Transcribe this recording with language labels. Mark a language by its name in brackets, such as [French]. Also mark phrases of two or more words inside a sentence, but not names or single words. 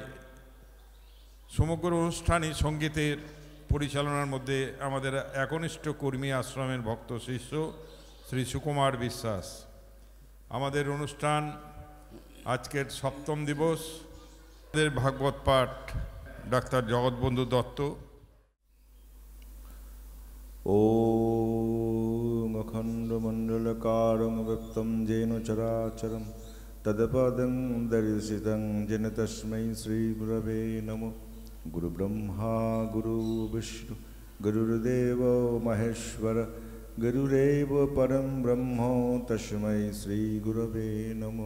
[Bangla] সমগ্র অনুষ্ঠানই সঙ্গীতের পরিচালনার মধ্যে আমাদের একনিষ্ঠ কর্মী আশ্রমের ভক্ত শিষ্য শ্রী সুকুমার বিশ্বাস। আমাদের অনুষ্ঠান আজকের 7ম দিবস। আমাদের ভাগবত পাঠ ডাক্তার জগৎবন্ধু দত্ত। [Sanskrit] ॐ अखण्डमण्डलकारं व्यक्तं येन चराचरं तत्पदं दर्शितं येन तस्मै श्रीगुरवे नमः। गुरुब्रह्मा गुरुर्विष्णु गुरुर्देवो महेश्वर गुरुरेव परं ब्रह्म तस्मै श्रीगुरवे नमः।